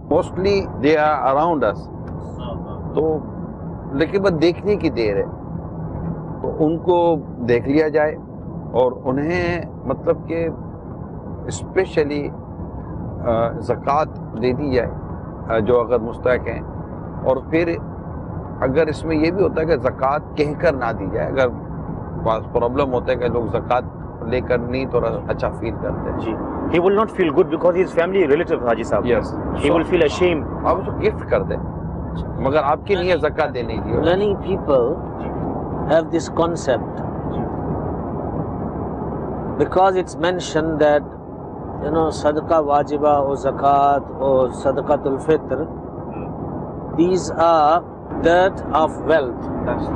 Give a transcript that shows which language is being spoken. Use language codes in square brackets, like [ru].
[en] mostly they are around us, [ur] تو لیکن بس دیکھنے کی دیر ہے، تو ان کو دیکھ لیا جائے اور انہیں مطلب کہ اسپیشلی زکوٰۃ دے دی جائے جو اگر مستحق ہیں. اور پھر اگر اس میں یہ بھی ہوتا ہے کہ زکوٰۃ کہہ کر نہ دی جائے، اگر پرابلم ہوتا ہے کہ لوگ زکوٰۃ لے کر نہیں تھوڑا اچھا فیل کرتے ہیں. [en] جی he will not feel good because he is family relative حاجی صاحب. Yes. He will feel ashamed. [ur] آپ اس کو گفٹ کر دیں، مگر آپ کی نہیں ہے زکوٰۃ دینے کی. [en] Many people have this concept because it's mentioned that sadaqah wajiba or zakat or sadaqatul fitr, these are dirt of wealth.